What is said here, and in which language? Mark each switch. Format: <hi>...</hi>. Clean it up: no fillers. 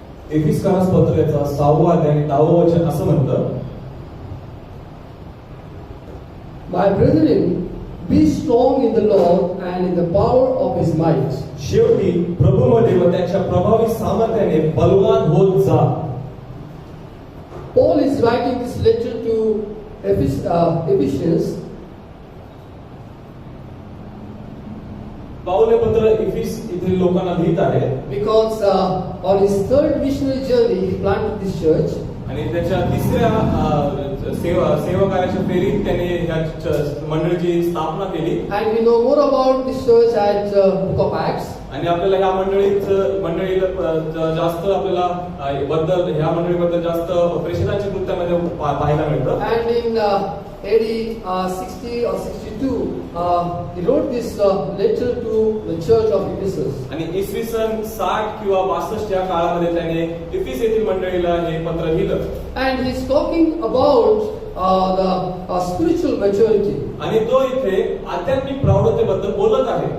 <mr>एफिस्करास पत्र याचा 6वा अध्याय आणि 10व वचन असं म्हणतं,</mr> <en>My brethren, be strong in the Lord and in the power of His might.</en> <mr>शेवटी प्रभूमध्ये व त्याच्या प्रभावी सामर्थ्याने बलवान होत जा.</mr> <en>Paul is writing this letter to Ephesians</en> <mr>पाऊल हे पत्र इफिस येथील लोकांना लिहित आहे</mr> <en>because on his third missionary journey he planted this church.</en> <mr>आणि त्याच्या तिसऱ्या सेवा कार्याच्या फेरीत त्याने या मंडळीची स्थापना केली.</mr> <en>And we know more about this church at Book of Acts.</en> <mr>आणि आपल्याला ह्या मंडळीला जास्त आपल्याला ह्या मंडळीबद्दल जास्त प्रेषितांच्या कृत्यामध्ये पाहायला मिळतं.</mr> <en>And in AD 60 or 62 he wrote this letter to the church of Ephesus.</en> <mr>आणि इसवी सन 60 किंवा 62 या काळामध्ये त्याने इफिस येथील मंडळीला हे पत्र लिहिलं.</mr> <en>And he's talking about the spiritual maturity.</en> <mr>आणि तो इथे आध्यात्मिक प्रौढतेबद्दल बोलत आहे.</mr>